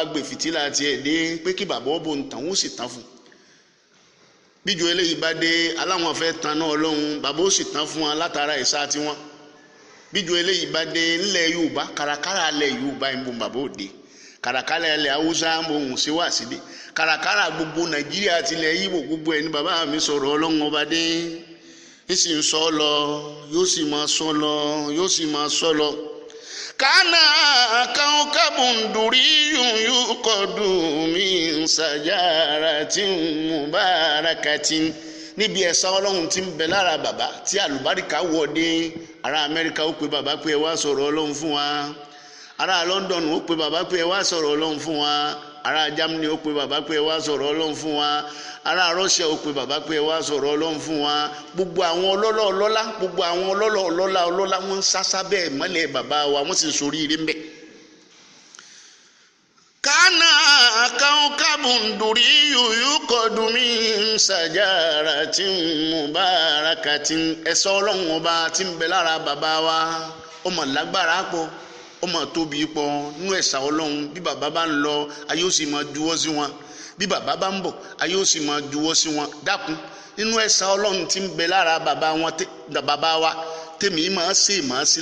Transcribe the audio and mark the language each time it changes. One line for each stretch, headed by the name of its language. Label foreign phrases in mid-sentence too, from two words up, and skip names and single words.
Yoruba: gbé fìtílà tiẹ̀ dé pé kí bàbá ọ̀bọ̀ ń tàn ó sì tán fún bíjọ eléyìí bá dé aláwọn fẹ́ tan náà Ọlọ́run bàbá ó sì tán fún wọn látara ẹ̀sà tiwọn bíjọ eléyìí bá dé ńlẹ̀ Yorùbá kàràkàrà ńlẹ̀ Yorùbá ń bọ̀ bàbá òde kàràkàrà ńlẹ̀ Haúsá ń bọ̀ òun ṣe wá sílé kàràkàrà gbogbo Nàìjíríà tilẹ̀ Ìgbò gbogbo ẹni bàbá mi sọ̀rọ̀ Ọlọ́run ọba dé ìsì ń sọ lọ yóò sì máa sọ lọ yóò sì máa sọ lọ.
Arabic: كأنه كوكب دري يوقد من شجرة مباركة
Yoruba: níbi ẹ̀sà Ọlọ́run tí ń bẹ lára bàbá tí àlùbáríkà wọ̀dé ará Amẹ́ríkà ó pe bàbá pé ẹ wá sọ̀rọ̀ Ọlọ́run fún wa ará London ó pe bàbá pé ẹ wá sọ̀rọ̀ Ọlọ́run fún wa ará Germany ó pe bàbá pé ẹ wá sọ̀rọ̀ Ọlọ́run fún wa ará Russia ó pe bàbá pé ẹ wá sọ̀rọ̀ Ọlọ́run fún wa gbogbo àwọn ọlọ́lọ́ ọlọ́lá gbogbo àwọn ọlọ́lọ́ ọlọ́lá wọ́n ń sásá bẹ́ẹ̀ mọ́lẹ̀ bàbá wa wọ́n sì ń sorí ire ń bẹ̀.
Arabic: كأنه كوكب دري يوقد من شجرة مباركة
Yoruba: ẹ̀sà Ọlọ́run ọba tí ń bẹ lára bàbá wa ọmọ lágbára pọ̀ ọmọ tóbi pọ̀ nínú ẹ̀sà Ọlọ́run bí bàbá bá ń lọ ayé ó sì máa juwọ́ sí wọn bí bàbá bá ń bọ̀ ayé ó sì máa juwọ́ sí wọn dákun nínú ẹ̀sà Ọlọ́run tí ń bẹ lára bàbá wa tèmi máa ṣe máa sí